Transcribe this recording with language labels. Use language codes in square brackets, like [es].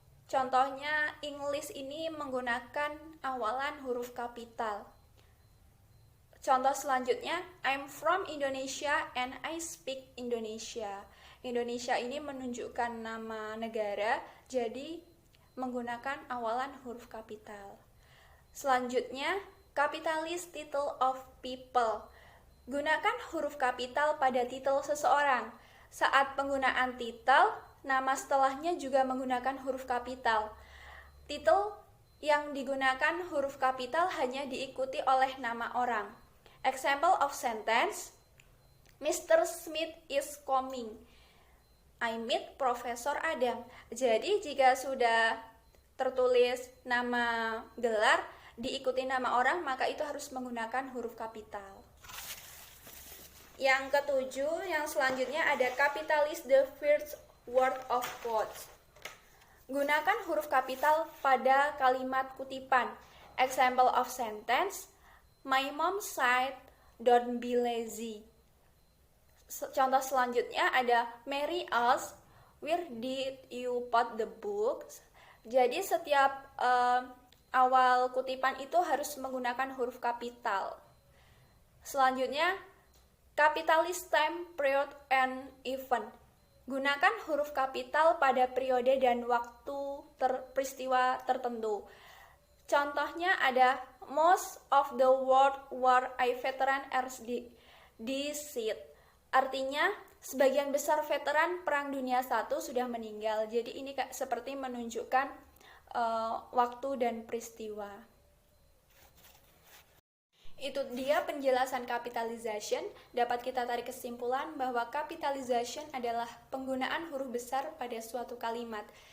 [id] Contohnya English ini menggunakan awalan huruf kapital. Contoh selanjutnya, [en] I'm from Indonesia and I speak Indonesia. [id] Indonesia ini menunjukkan nama negara, jadi menggunakan awalan huruf kapital. Selanjutnya, [en] capitalist title of people. [id] Gunakan huruf kapital pada titel seseorang. Saat penggunaan titel, nama setelahnya juga menggunakan huruf kapital. Titel yang digunakan huruf kapital hanya diikuti oleh nama orang. [en] Example of sentence, Mr. Smith is coming. I meet Profesor Adam. [id] Jadi jika sudah tertulis nama gelar diikuti nama orang, maka itu harus menggunakan huruf kapital. Yang ketujuh, yang selanjutnya ada [en] capitalize the first word of quotes. [id] Gunakan huruf kapital pada kalimat kutipan. [en] Example of sentence, my mom said, don't be lazy. [id] Contoh selanjutnya ada [en] Mary asked, where did you put the books? [id] Jadi setiap awal kutipan itu harus menggunakan huruf kapital. Selanjutnya, [en] capitalist time, period, and event. [id] Gunakan huruf kapital pada periode dan waktu peristiwa tertentu. Contohnya ada [en] most of the World War I veteran are deceased. [id] Artinya sebagian besar veteran Perang Dunia I sudah meninggal. Jadi ini seperti menunjukkan waktu dan peristiwa. Itu dia penjelasan capitalization. Dapat kita tarik kesimpulan bahwa capitalization adalah penggunaan huruf besar pada suatu kalimat.